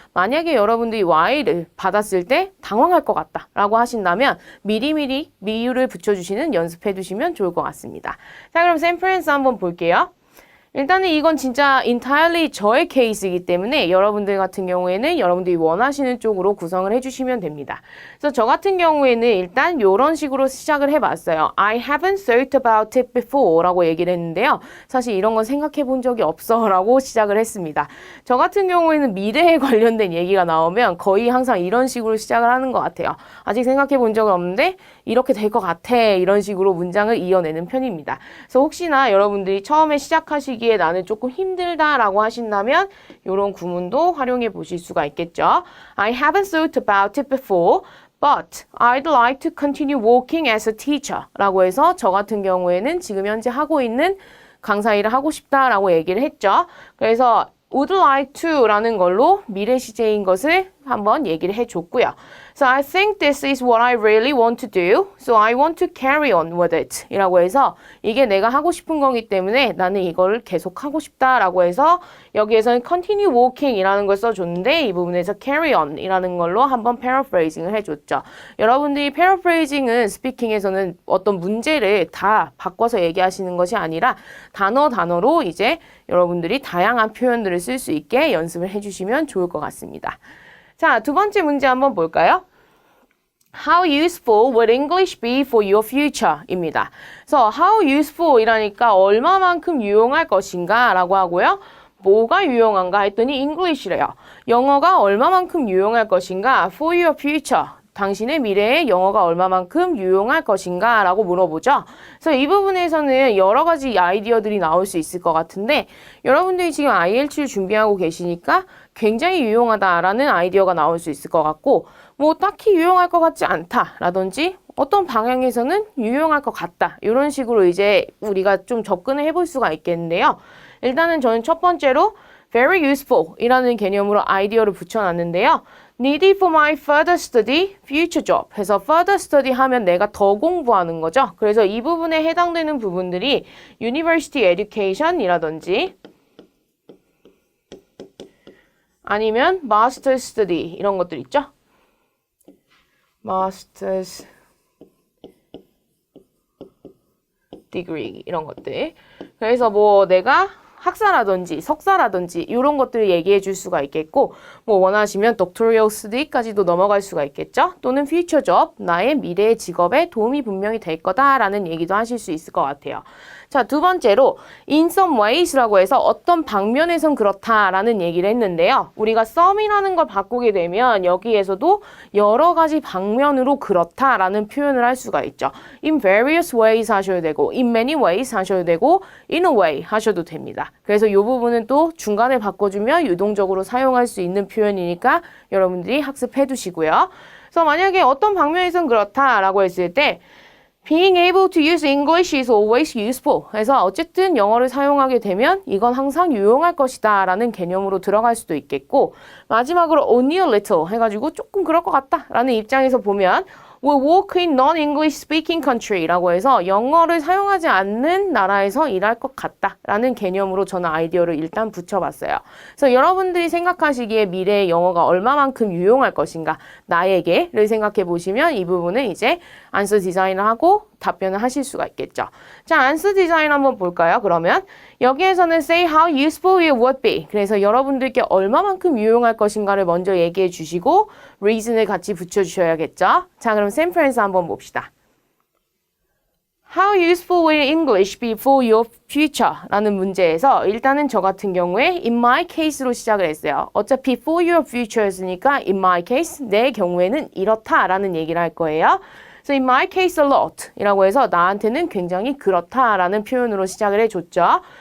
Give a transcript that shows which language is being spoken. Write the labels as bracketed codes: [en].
[ko] 만약에 여러분들이 Y를 받았을 때 당황할 것 같다라고 하신다면 미리미리 이유를 붙여주시는 연습해 두시면 좋을 것 같습니다. 자, 그럼 샘플&스 한번 볼게요. 일단은 이건 진짜 entirely 저의 케이스이기 때문에 여러분들 같은 경우에는 여러분들이 원하시는 쪽으로 구성을 해주시면 됩니다. 그래서 저 같은 경우에는 일단 이런 식으로 시작을 해봤어요. [en] I haven't thought about it before [ko] 라고 얘기를 했는데요. 사실 이런 건 생각해 본 적이 없어 라고 시작을 했습니다. 저 같은 경우에는 미래에 관련된 얘기가 나오면 거의 항상 이런 식으로 시작을 하는 것 같아요. 아직 생각해 본 적은 없는데 이렇게 될 것 같아 이런 식으로 문장을 이어내는 편입니다. 그래서 혹시나 여러분들이 처음에 시작하시기에 나는 조금 힘들다라고 하신다면 이런 구문도 활용해 보실 수가 있겠죠. [en] I haven't thought about it before, but I'd like to continue working as a teacher [ko] 라고 해서 저 같은 경우에는 지금 현재 하고 있는 강사 일을 하고 싶다라고 얘기를 했죠. 그래서 [en] would like to [ko] 라는 걸로 미래 시제인 것을 한번 얘기를 해줬고요. [en] So I think this is what I really want to do. So I want to carry on with it. [ko] 이라고 해서 이게 내가 하고 싶은 거기 때문에 나는 이걸 계속 하고 싶다라고 해서 여기에서는 [en] continue walking [ko] 이라는 걸 써줬는데 이 부분에서 [en] carry on [ko] 이라는 걸로 한번 paraphrasing을 해줬죠. 여러분들이 paraphrasing은 스피킹에서는 어떤 문제를 다 바꿔서 얘기하시는 것이 아니라 단어로 이제 여러분들이 다양한 표현들을 쓸 수 있게 연습을 해주시면 좋을 것 같습니다. 자, 두 번째 문제 한번 볼까요? [en] How useful would English be for your future? [ko] 입니다. 그래서 how useful 이라니까 얼마만큼 유용할 것인가 라고 하고요. 뭐가 유용한가 했더니 English래요. 영어가 얼마만큼 유용할 것인가 [en] for your future. [ko] 당신의 미래에 영어가 얼마만큼 유용할 것인가 라고 물어보죠. 그래서 이 부분에서는 여러 가지 아이디어들이 나올 수 있을 것 같은데 여러분들이 지금 IELTS를 준비하고 계시니까 굉장히 유용하다라는 아이디어가 나올 수 있을 것 같고 뭐 딱히 유용할 것 같지 않다라든지 어떤 방향에서는 유용할 것 같다 이런 식으로 이제 우리가 좀 접근을 해볼 수가 있겠는데요. 일단은 저는 첫 번째로 [en] very useful [ko] 이라는 개념으로 아이디어를 붙여놨는데요. [en] Needed for my further study, future job [ko] 해서 [en] further study [ko] 하면 내가 더 공부하는 거죠. 그래서 이 부분에 해당되는 부분들이 [en] university education [ko] 이라든지 아니면 [en] master's study [ko] 이런 것들 있죠. master's degree 이런 것들. 그래서 뭐 내가 학사라든지 석사라든지 이런 것들을 얘기해 줄 수가 있겠고 뭐 원하시면 doctoral study까지도 넘어갈 수가 있겠죠. 또는 future job, 나의 미래의 직업에 도움이 분명히 될 거다라는 얘기도 하실 수 있을 것 같아요. 자, 두 번째로 [en] in some ways [ko] 라고 해서 어떤 방면에선 그렇다라는 얘기를 했는데요. 우리가 some이라는 걸 바꾸게 되면 여기에서도 여러 가지 방면으로 그렇다라는 표현을 할 수가 있죠. [en] in various ways [ko] 하셔도 되고 [en] in many ways 하셔도 되고 in a way [ko] 하셔도 됩니다. 그래서 이 부분은 또 중간에 바꿔주면 유동적으로 사용할 수 있는 표현이니까 여러분들이 학습해 두시고요. 그래서 만약에 어떤 방면에선 그렇다라고 했을 때 [en] Being able to use English is always useful. [ko] 그래서 어쨌든 영어를 사용하게 되면 이건 항상 유용할 것이다 라는 개념으로 들어갈 수도 있겠고 마지막으로 [en] only a little [ko] 해가지고 조금 그럴 것 같다 라는 입장에서 보면 [en] will work in non-English speaking country [ko] 라고 해서 영어를 사용하지 않는 나라에서 일할 것 같다 라는 개념으로 저는 아이디어를 일단 붙여봤어요. 그래서 여러분들이 생각하시기에 미래의 영어가 얼마만큼 유용할 것인가 나에게를 생각해 보시면 이 부분은 이제 안서 디자인을 하고 답변을 하실 수가 있겠죠. 자, 안서 디자인 한번 볼까요? 그러면 여기에서는 [en] say how useful it would be. [ko] 그래서 여러분들께 얼마만큼 유용할 것인가를 먼저 얘기해 주시고 reason을 같이 붙여주셔야겠죠. 자, 그럼 샘플에서 한번 봅시다. [en] How useful will English be for your future? [ko] 라는 문제에서 일단은 저 같은 경우에 [en] in my case [ko] 로 시작을 했어요. 어차피 [en] for your future [ko] 였으니까 [en] in my case, [ko] 내 경우에는 이렇다라는 얘기를 할 거예요. [en] So in my case a lot [ko] 이라고 해서 나한테는 굉장히 그렇다라는 표현으로 시작을 해줬죠.